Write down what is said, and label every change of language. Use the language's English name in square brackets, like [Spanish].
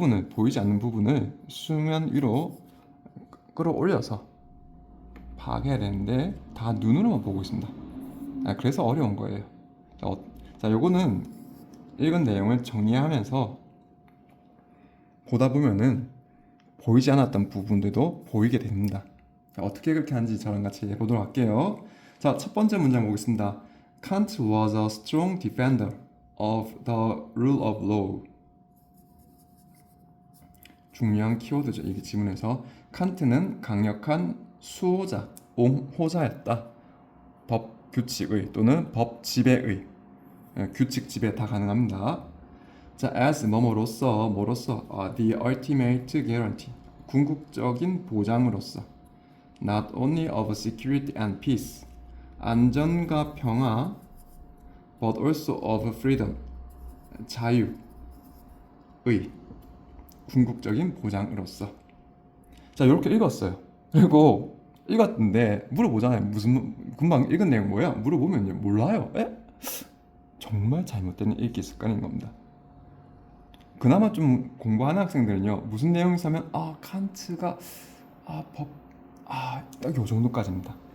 [Korean] 보이지 않는 부분을 수면 위로 끌어올려서 파악해야 되는데 다 눈으로만 보고 있습니다. 그래서 어려운 거예요. 요거는 읽은 내용을 정리하면서 보다 보면은 보이지 않았던 부분들도 보이게 됩니다. 자, 어떻게 그렇게 하는지 저랑 같이 해보도록 할게요. 자, 첫 번째 문장 보겠습니다. [English] Kant was a strong defender of the rule of law. [Korean] 중요한 키워드죠. 이게 지문에서 칸트는 강력한 수호자, 옹호자였다. 법 규칙의 또는 법 지배의, 규칙 지배 다 가능합니다. [English] 자, as [Korean] 뭐뭐로서 [English] the ultimate guarantee, [Korean] 궁극적인 보장으로서 [English] not only of security and peace, [Korean] 안전과 평화, [English] but also of freedom, [Korean] 자유의 궁극적인 보장으로서. 자, 이렇게 읽었어요. 그리고 읽었는데 물어보잖아요. 금방 읽은 내용 뭐야? 물어보면요, 몰라요. 정말 잘못된 읽기 습관인 겁니다. 그나마 좀 공부하는 학생들은요, 무슨 내용이 있으면 칸트가 딱 요 정도까지입니다.